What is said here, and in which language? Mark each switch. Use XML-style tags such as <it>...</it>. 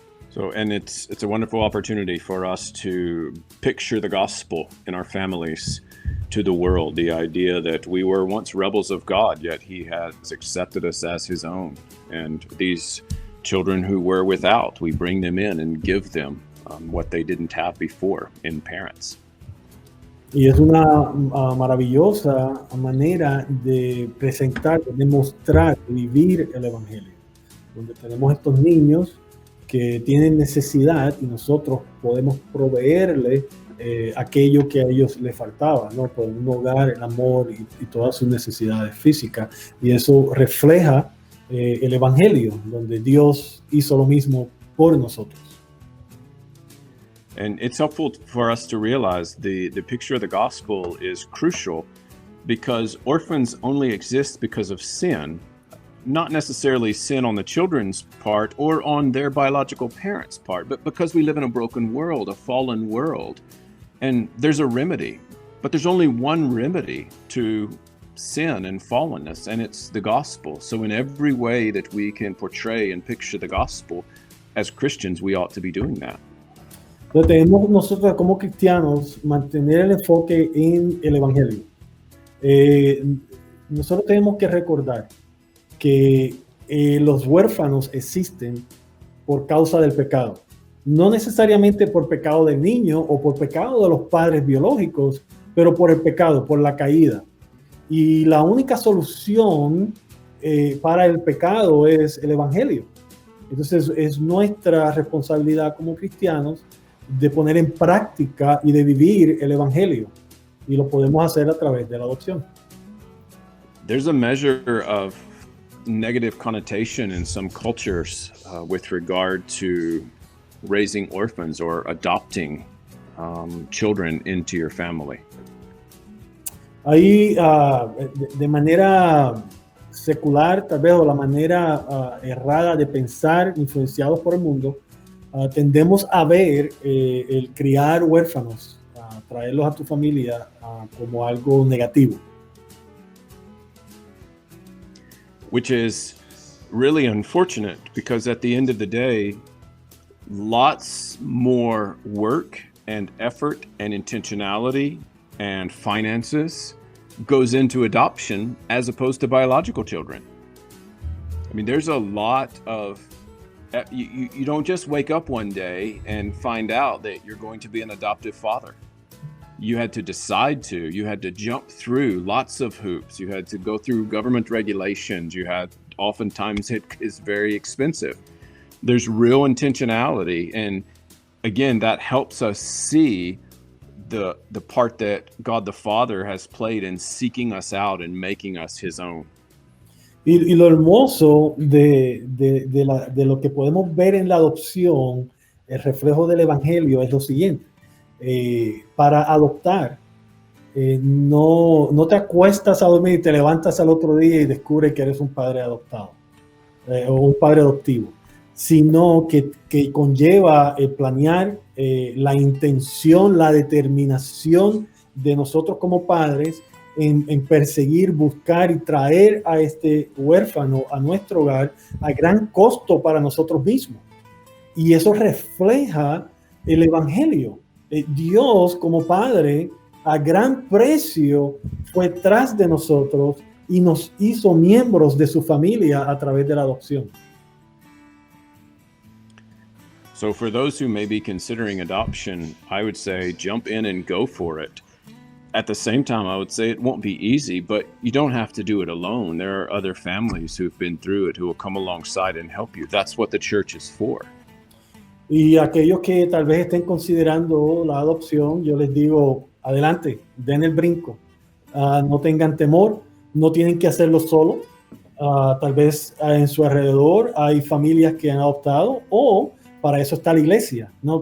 <en>So, and it's a wonderful opportunity for us to picture the gospel in our families to the world. The idea that we were once rebels of God, yet He has accepted us as His own. And these children who were without, we bring them in and give them what they didn't have before in parents.</en> <es>Y es una maravillosa manera de presentar, de mostrar, de vivir el Evangelio, donde tenemos estos niños que tienen necesidad y nosotros podemos proveerle aquello que a ellos les faltaba, ¿no? Por un hogar, el amor y todas sus necesidades físicas. Y eso refleja el Evangelio, donde Dios hizo lo mismo por nosotros.</es> <en>And it's helpful for us to realize the picture of the gospel is crucial because orphans only exist because of sin, not necessarily sin on the children's part or on their biological parents' part, but because we live in a broken world, a fallen world. And there's a remedy, but there's only one remedy to sin and fallenness, and it's the gospel. So in every way that we can portray and picture the gospel, as Christians, we ought to be doing that.</en> <es>Entonces tenemos nosotros como cristianos mantener el enfoque en el Evangelio. Nosotros tenemos que recordar que los huérfanos existen por causa del pecado. No necesariamente por pecado del niño o por pecado de los padres biológicos, pero por el pecado, por la caída. Y la única solución para el pecado es el Evangelio. Entonces es nuestra responsabilidad como cristianos de poner en práctica y de vivir el Evangelio. Y lo podemos hacer a través de la adopción.</es> <en>There's a measure of negative connotation in some cultures with regard to raising orphans or adopting children into your family.</en> <es>Ahí, de manera secular, tal vez, o la manera errada de pensar, influenciados por el mundo, tendemos a ver el criar huérfanos, traerlos a tu familia como algo negativo.</es> <en>Which is really unfortunate because at the end of the day, lots more work and effort and intentionality and finances goes into adoption as opposed to biological children. I mean, there's a lot of, you don't just wake up one day and find out that you're going to be an adoptive father. You had to decide to, you had to jump through lots of hoops. You had to go through government regulations. You had, oftentimes it is very expensive. There's real intentionality. And again, that helps us see the part that God the Father has played in seeking us out and making us His own.</en> <es>Y lo hermoso de lo que podemos ver en la adopción, el reflejo del Evangelio, es lo siguiente. Para adoptar, no te acuestas a dormir y te levantas al otro día y descubres que eres un padre adoptado o un padre adoptivo, sino que conlleva el planear, la intención, la determinación de nosotros como padres en perseguir, buscar y traer a este huérfano a nuestro hogar a gran costo para nosotros mismos. Y eso refleja el Evangelio. Dios como Padre a gran precio fue tras de nosotros y nos hizo miembros de su familia a través de la adopción.</es> <en>So for those who may be considering adoption, I would say jump in and go for it. At the same time, I would say it won't be easy, but you don't have to do it alone. There are other families who've been through it who will come alongside and help you. That's what the church is for.</en> <es>Y aquellos que tal vez estén considerando la adopción, yo les digo, adelante, den el brinco. No tengan temor, no tienen que hacerlo solo. Tal vez en su alrededor hay familias que han adoptado, o para eso está la iglesia, ¿no?</es>